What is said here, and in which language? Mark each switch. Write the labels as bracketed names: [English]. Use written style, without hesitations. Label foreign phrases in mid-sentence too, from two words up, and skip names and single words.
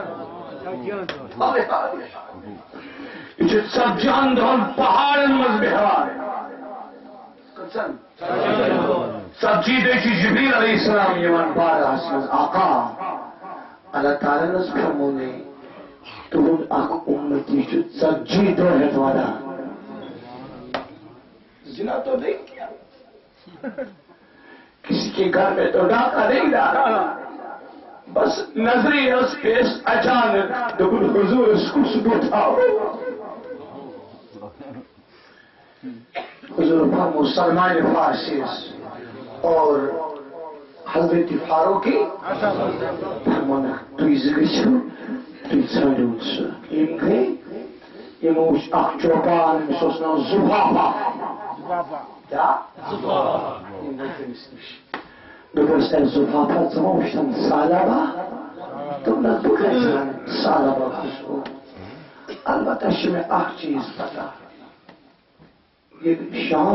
[Kashmiri] یہ چھُ ژتجِہن دۄہن پہاڑن منٛز بیٚہوان ژتجی دۄہ چھُ جبریل [Arabic] علیہ السلام [Kashmiri] یِوان بارگاہس منٛز آقا اللہ تعالیٰ نس فرمونے تُہُنٛد اکھ اُمتی چھُ ژتجی دۄہ ہٮ۪تھ ودان [Urdu] زنا تو نہیں کیا کسی کے گھر میں تو ڈاکہ نہیں ڈالا بس [Kashmiri] نظری اس پیش اچانک دوپن حضور [Urdu] اس کو اٹھاؤ [Kashmiri] حضور فرمو سلمان فارسی اور حضرت فاروقی فرمونا تُہۍ زٕ گٔژھِو تُہۍ ژھٲنٛڈِو سُہ یِم گٔے یِمو وٕچھ اکھ چوپان أمِس اوس ناو زُبابہ کیٛاہ یِم گٔے تٔمِس نِش دوٚپُس اے زُبابہ ژٕ ما وٕچھتن ثعلبہ دوٚپنس بہٕ کتہِ زانہٕ ثعلبہ کُس گوٚو البتہ چھِ مےٚ اکھ چیٖز پتہ ییٚلہِ شام